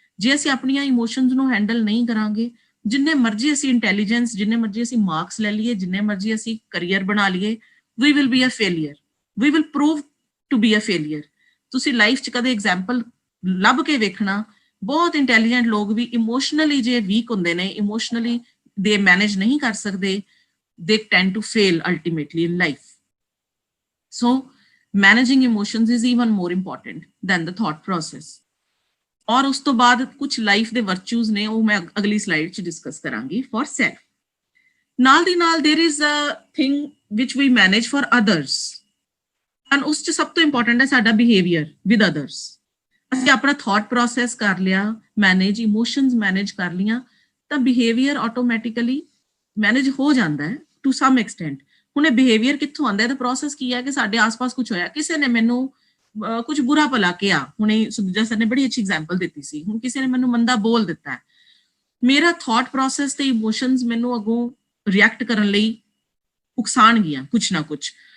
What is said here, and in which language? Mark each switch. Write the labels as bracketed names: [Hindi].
[Punjabi] ਜੇ ਅਸੀਂ ਆਪਣੀਆਂ ਇਮੋਸ਼ਨਸ ਨੂੰ ਹੈਂਡਲ ਨਹੀਂ ਕਰਾਂਗੇ, ਜਿੰਨੇ ਮਰਜ਼ੀ ਅਸੀਂ ਇੰਟੈਲੀਜੈਂਸ, ਜਿੰਨੇ ਮਰਜ਼ੀ ਅਸੀਂ ਮਾਰਕਸ ਲੈ ਲਈਏ, ਜਿੰਨੇ ਮਰਜ਼ੀ ਅਸੀਂ ਕਰੀਅਰ ਬਣਾ ਲਈਏ, [English] we will be a failure, [Punjabi] we will prove to be a failure। ਤੁਸੀਂ ਲਾਈਫ 'ਚ ਕਦੇ ਐਗਜ਼ਾਮਪਲ ਲੱਭ ਕੇ ਵੇਖਣਾ, ਬਹੁਤ ਇੰਟੈਲੀਜੈਂਟ ਲੋਕ ਵੀ ਇਮੋਸ਼ਨਲੀ ਜੇ ਵੀਕ ਹੁੰਦੇ ਨੇ, ਇਮੋਸ਼ਨਲੀ ਦੇ ਮੈਨੇਜ ਨਹੀਂ ਕਰ ਸਕਦੇ, [English] they tend to fail ultimately in life। So managing emotions is even more important than the thought process। [Punjabi] ਔਰ ਉਸ ਤੋਂ ਬਾਅਦ ਕੁਝ ਲਾਈਫ ਦੇ ਵਰਚੂਜ਼ ਨੇ, ਉਹ ਮੈਂ ਅਗਲੀ ਸਲਾਈਡ 'ਚ ਡਿਸਕਸ ਕਰਾਂਗੀ ਫॉर ਸੈਲਫ। ਨਾਲ ਦੀ ਨਾਲ [English] there is a thing which we manage for others, and [Punjabi] ਉਸ 'ਚ ਸਭ ਤੋਂ ਇੰਪੋਰਟੈਂਟ ਹੈ ਸਾਡਾ ਬਿਹੇਵੀਅਰ [English] with others। [Punjabi] ਅਸੀਂ ਆਪਣਾ ਥਾਟ ਪ੍ਰੋਸੈਸ ਕਰ ਲਿਆ ਮੈਨੇਜ, ਇਮੋਸ਼ਨਸ ਮੈਨੇਜ ਕਰ ਲੀਆਂ, ਤਾਂ ਬਿਹੇਵੀਅਰ ਆਟੋਮੈਟਿਕਲੀ ਮੈਨੇਜ ਹੋ ਜਾਂਦਾ ਹੈ [English] To some extent. [Punjabi] ਹੁਣ ਇਹ ਬਿਹੇਵੀਅਰ ਕਿੱਥੋਂ ਆਉਂਦਾ ਹੈ? ਤਾਂ ਪ੍ਰੋਸੈਸ ਕੀ ਹੈ ਕਿ ਸਾਡੇ ਆਸ-ਪਾਸ ਕੁਝ ਹੋਇਆ, ਕਿਸੇ ਨੇ ਮੈਨੂੰ ਕੁਝ ਬੁਰਾ ਭਲਾ ਕਿਹਾ, ਹੁਣੇ ਸੁਖਜਾ ਸਰ ਨੇ ਬੜੀ ਅੱਛੀ ਐਗਜ਼ਾਮਪਲ ਦਿੱਤੀ ਸੀ, ਹੁਣ ਕਿਸੇ ਨੇ ਮੈਨੂੰ ਮੰਦਾ ਬੋਲ ਦਿੱਤਾ ਹੈ, ਮੇਰਾ ਥਾਟ ਪ੍ਰੋਸੈਸ ਤੇ ਇਮੋਸ਼ਨਸ ਮੈਨੂੰ ਅੱਗੋਂ ਰਿਐਕਟ ਕਰਨ ਲਈ ਉਕਸਾਣ ਗਿਆ ਕੁਛ ਨਾ ਕੁਛ।